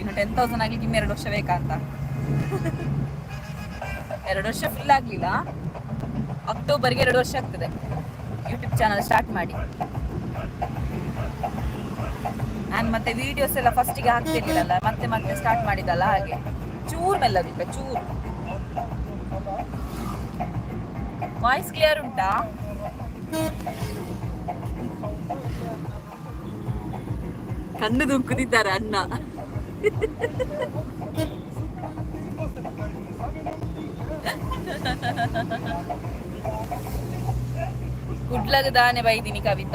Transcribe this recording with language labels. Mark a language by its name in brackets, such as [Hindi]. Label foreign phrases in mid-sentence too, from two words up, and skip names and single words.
[Kannada] ಇನ್ನು 10,000 ಆಗಲಿಕ್ಕೆ ಇನ್ನು 2 ವರ್ಷ ಬೇಕಂತ. 2 ವರ್ಷ ಫುಲ್ ಆಗಲಿಲ್ಲ, ಅಕ್ಟೋಬರ್ಗೆ 2 ವರ್ಷ ಆಗ್ತದೆ [English] YouTube channel start [Kannada] ಮಾಡಿ. ನಾನು ಮತ್ತೆ ವಿಡಿಯೋಸ್ ಎಲ್ಲ ಫಸ್ಟಿಗೆ ಹಾಕ್ತಿರ್ಲಿಲ್ಲ, ಮತ್ತೆ ಸ್ಟಾರ್ಟ್ ಮಾಡಿದಲ್ಲ, ಹಾಗೆ ಚೂರು ಮೆಲ್ಲದಿಲ್ಲ ಚೂರು. [English] voice clear [Kannada] ಉಂಟಾ? ಕಣ್ಣು ದುಂಕುತ್ತಿದ್ದಾರೆ ಅಣ್ಣ. [Tulu] ಕುಡ್ಲಗ ದಾನೆ ಬೈದಿನಿ ಕವಿತಾ.